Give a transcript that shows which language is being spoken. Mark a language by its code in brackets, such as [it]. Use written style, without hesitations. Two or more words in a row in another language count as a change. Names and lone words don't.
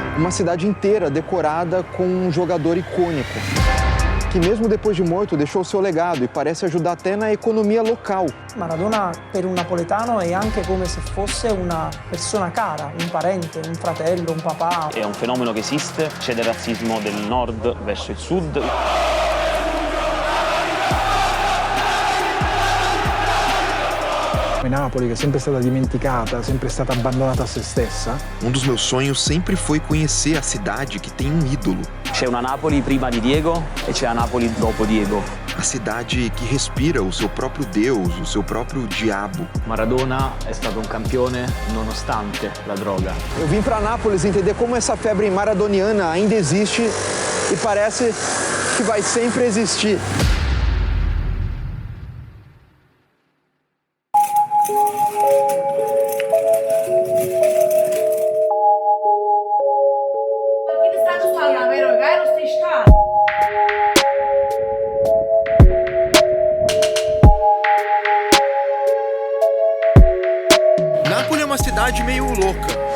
[pt] uma cidade inteira decorada com um jogador icônico, que mesmo depois de morto deixou seu legado e parece ajudar até na economia local. [it] Maradona per un napoletano è anche come se fosse una persona cara, un parente, un fratello, un papà. È un fenomeno che esiste, c'è del razzismo del nord verso il sud. Napoli, che è sempre stata dimenticata, sempre stata abbandonata a se stessa. [pt] Dos meus sonhos sempre foi conhecer a cidade que tem ídolo. [it] C'è una Napoli prima di Diego e c'è una Napoli dopo Diego. [pt] A cidade que respira o seu próprio Deus, o seu próprio diabo. [it] Maradona è stato un campione nonostante la droga. [pt] Eu vim para Nápoles entender como essa febre maradoniana ainda existe e parece que vai sempre existir. Nápoles é uma cidade meio louca.